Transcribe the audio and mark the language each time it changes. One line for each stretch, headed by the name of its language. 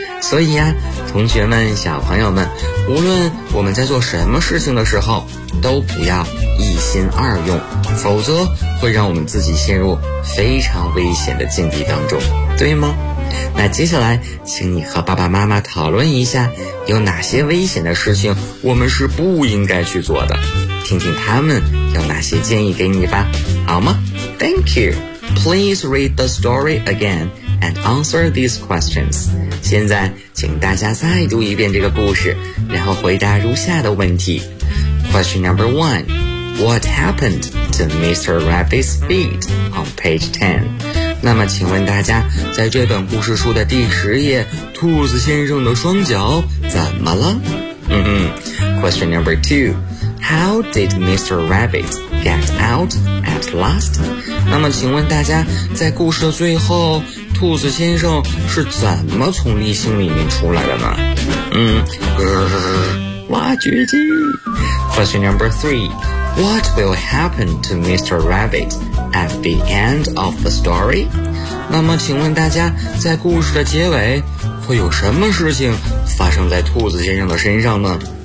Chinese: 所以啊，同学们、小朋友们，无论我们在做什么事情的时候，都不要一心二用，否则会让我们自己陷入非常危险的境地当中，对吗？那接下来，请你和爸爸妈妈讨论一下，有哪些危险的事情我们是不应该去做的，听听他们有哪些建议给你吧，好吗？
English: Thank you. Please read the story again and answer these questions.
Chinese: 现在请大家再读一遍这个故事，然后回答如下的问题。
English: Question number one, what happened to Mr. Rabbit's feet on page 10?
Chinese: 那么请问大家，在这本故事书的第十页，兔子先生的双脚怎么了？
English: Question number two, how did Mr. Rabbit get out at last?
Chinese: 那么请问大家，在故事的最后，兔子先生是怎么从沥青里面出来的呢？挖掘机。
English: Question number three, what will happen to Mr. Rabbit at the end of the story?
Chinese: 那么请问大家，在故事的结尾会有什么事情发生在兔子先生的身上呢？